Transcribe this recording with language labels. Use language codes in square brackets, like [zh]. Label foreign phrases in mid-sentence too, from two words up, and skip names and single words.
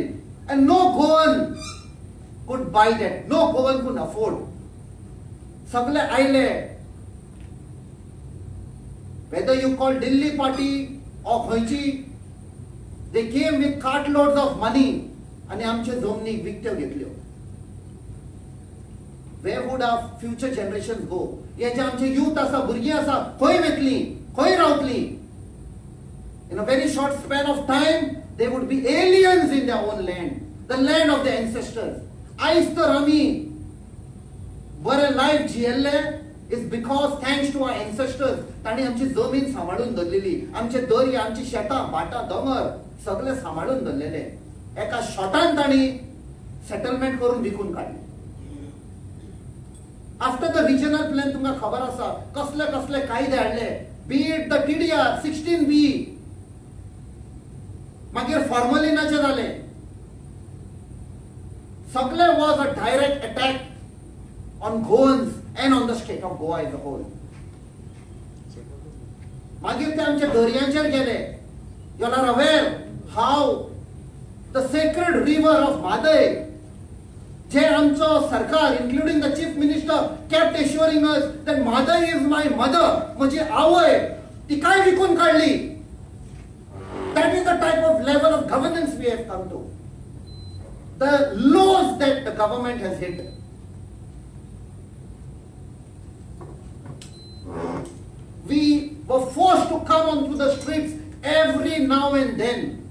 [en] And no Goan could buy that. No Goan could afford. Sagle aile. Whether you call Delhi party or Goenchi, they came with cartloads of money and [kok] आमचे जमनी विकत्यो घेतल्यो. [en] Where would our future generations go? [kok] हे जे आमचे youth आसा, भुरगीं आसा, खंय वतलीं, खंय रावतलीं? In a very short span of time, they would be aliens in their own land, the land of their ancestors. आयज तर आमी बरे लायफ जियेल्ले [en] is because thanks to our ancestors, [kok] तांणी आमची जमीन सांबाळून दवरलेली, आमचे दर्या, आमची शेतां, भाटां, दोंगर सगळे सांबाळून दवरलेले. एका शॉटान तांणी सेटलमेंट करून विकून काडले. [en] after the regional plan [kok] तुमकां खबर आसा कसले कसले कायदे हाडले. [en] be it the [kok] TDR 16B, मागीर फॉर्मलिनाचे जाले. [en] सगळे was a direct attack on Goans and on the state of Goa as a whole. [kok] मागीर ते आमचे दर्यांचेर गेले. [en] You are aware how the sacred river of Madai [kok] जे आमचो सरकार [en] including the Chief Minister kept assuring us that mother is my mother, [kok] म्हणजे आवय ती काय विकून काढली. [en] That is the type of level of governance we have come to. The lows that the government has hit. We were forced to come onto the streets every now and then.